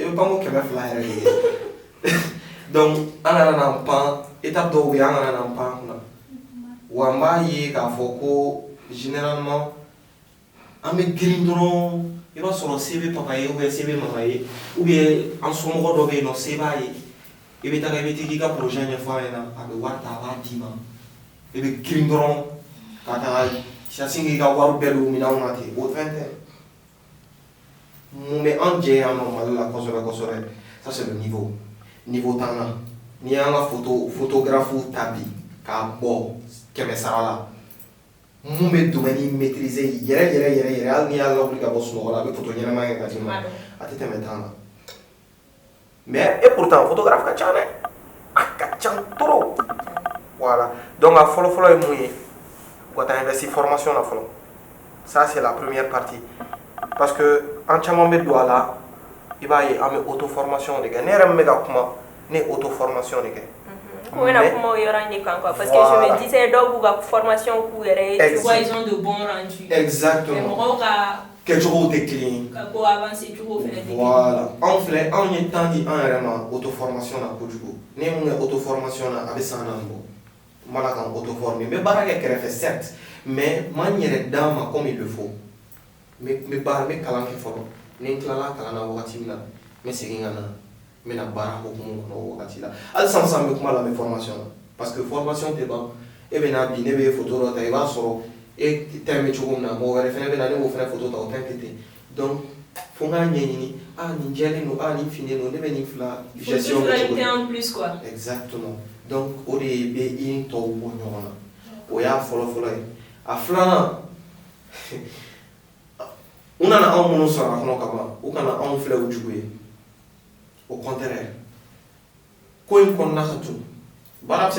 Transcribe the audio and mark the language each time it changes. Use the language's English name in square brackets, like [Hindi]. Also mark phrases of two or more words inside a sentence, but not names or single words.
[Bambara] i bɛ pan ko 200 yɛrɛ de kɛ donc an kana na pan étape dɔw bɛ yen an kana na pan kunna wa n b'a ye k'a fɔ ko généralement an bɛ girin dɔrɔn i b'a sɔrɔ se bɛ papa ye [French] ou bien [Bambara] se bɛ mama ye [French] ou bien [Bambara] an somɔgɔ dɔ bɛ yen nɔ se b'a ye i bɛ taga i bɛ t'i k'i ka projet ɲɛfɔ a ɲɛna a bɛ wari ta a b'a d'i ma i bɛ girin dɔrɔn ka taga sasi k'i ka wari bɛɛ don minɛnw na ten o fɛn tɛ mun bɛ an jɛ yan nɔ Mali la kosɛbɛ kosɛbɛ [French] ça c'est le niveau [Bambara] t'an na n'i y'an ka photographe ta bi k'a bɔ 100 sara la mun bɛ [French] domaine maîtriser [Bambara] yɛrɛ hali n'i y'a lawuli ka bɔ sunɔgɔ la a bɛ photo ɲɛnama kɛ ka d'i ma a tɛ tɛmɛ tan na [French] mais et pourtant [Bambara] photographe ka ca dɛ a ka ca [French] trop voilà donc [Bambara] a fɔlɔfɔlɔ ye mun ye u ka taa investir formation na fɔlɔ [French] ça c'est la première partie parce que [Bambara] an caman bɛ don a la i b'a ye an bɛ [French] auto formation [Bambara] de kɛ ne yɛrɛ min bɛ ka kuma ne ye [French] auto formation [Bambara] de kɛ. Ko bɛna kuma o yɔrɔ in de kan quoi [French] parce que je me disais [Bambara] dɔw b'u ka formation k'u yɛrɛ ye [French] tu vois ils ont de bons rendus. [Bambara] Exactement. mais mɔgɔw ka kɛcogow tɛ kelen ye. ka ko avancer cogo fɛnɛ tɛ kelen ye. Voilà anw filɛ anw ye temps di an yɛrɛ ma [French] auto formation [Bambara] na kojugu ne ye mun kɛ [French] auto formation [Bambara] na a bɛ san 4 bɔ n b'a la ka n [French] auto former [Bambara] n bɛ baara kɛ kɛrɛfɛ certes mais n ma n yɛrɛ d'a ma [French] comme il le faut [Bambara] n bɛ kalan kɛ fɔlɔ ni n tilala kalan na wagati min na n bɛ segin ka na n bɛna baara hokumu kɔnɔ o wagati la hali sisan n bɛ kuma la n bɛ formation na [French] parce que formation [Bambara] tɛ ban e bɛ na bi ne bɛ photo dɔ ta i b'a sɔrɔ e thème bɛ cogo min na mɔgɔ wɛrɛ fɛnɛ bɛ na ne b'o fɛnɛ photo ta o thème tɛ ten donc fo n k'a ɲɛɲini nin jɛlen don nin finnen don ne bɛ nin fila gestion kɛ cogo di [French] en plus quoi. [Bambara] exactement donc o de bɛ i ni tɔw bɔ ɲɔgɔn na o y'a fɔlɔfɔlɔ ye a filanan u nana anw minnu sɔrɔ a kɔnɔ kaban u kana anw filɛ u jugu ye [French] au contraire [Bambara] ko in kɔnɔna ka tun baara bɛ se